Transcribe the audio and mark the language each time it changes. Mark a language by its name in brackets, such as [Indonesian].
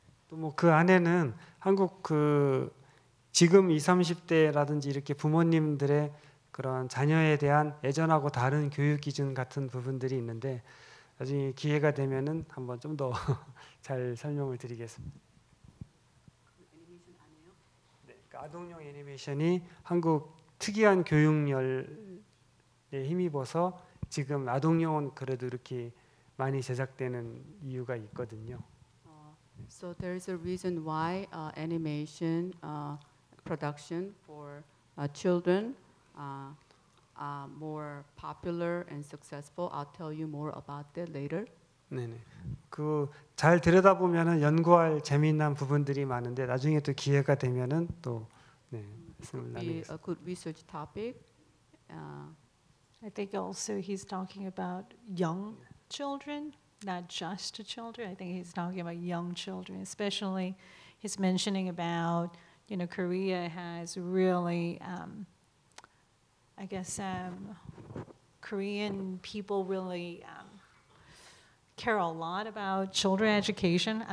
[Korean] 또 뭐 그 안에는 한국 그 지금 20, 30대라든지 이렇게 부모님들의 그런 자녀에 대한 예전하고 다른 교육 기준 같은 부분들이 있는데 나중에 기회가 되면은 한번 좀 더 잘 설명을 드리겠습니다. 네, 그러니까 아동용 애니메이션이 한국 특이한 교육열에 힘입어서 지금 아동용은 그래도 이렇게 많이 제작되는 이유가 있거든요. [English] So there is a reason why animation production for children are more popular and successful. I'll tell you more about that later. [Korean] 네네. 그 잘 들여다보면은 연구할 재미난 부분들이 많은데 나중에 또 기회가 되면은 또 네, 말씀을 [English] Be [Korean] 나누겠습니다. [English] a good research topic. I think also he's talking about young children, not just children. I think he's talking about young children, especially he's mentioning about, you know, Korea has really, I guess, Korean people really care a lot about children education.